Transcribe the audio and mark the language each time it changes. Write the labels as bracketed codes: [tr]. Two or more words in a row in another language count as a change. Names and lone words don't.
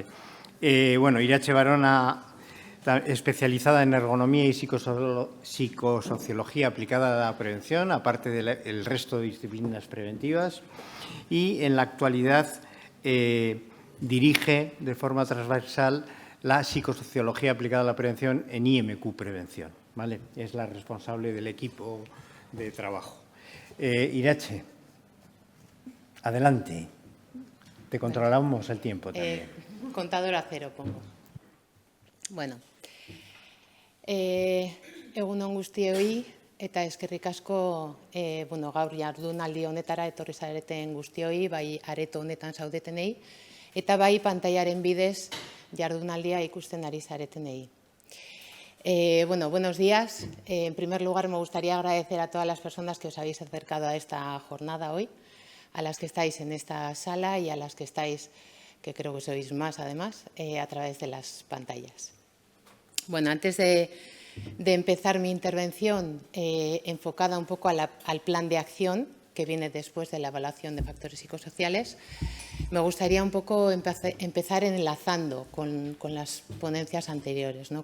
[es] Bueno, Irache Barona, especializada en ergonomía y psicosociología aplicada a la prevención, aparte del resto de disciplinas preventivas, y en la actualidad dirige de forma transversal la psicosociología aplicada a la prevención en IMQ Prevención, ¿vale? Es la responsable del equipo de trabajo. Irache, adelante. Te controlamos el tiempo también. Contador a cero pongo. [eu] Bueno, egun on guztioi eta eskerrik asko gaur jardunaldi honetara etorri zareten guztioi, bai areto honetan zaudetenei, eta bai pantailaren bidez jardunaldia ikusten ari zaretenei. [es] Buenos días. En primer lugar, me gustaría agradecer a todas las personas que os habéis acercado a esta jornada hoy, a las que estáis en esta sala y a las que estáis, que creo que sois más además, a través de las pantallas. Bueno, antes de empezar mi intervención enfocada un poco al plan de acción que viene después de la evaluación de factores psicosociales, me gustaría un poco empezar enlazando con las ponencias anteriores, ¿no?